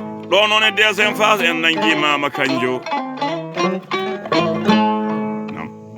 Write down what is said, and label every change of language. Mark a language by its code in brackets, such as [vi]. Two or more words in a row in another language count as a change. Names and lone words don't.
[ff] Ɗo noon e [fr] deuxième phase [ff] en nangi Mama Kanjo. Nam.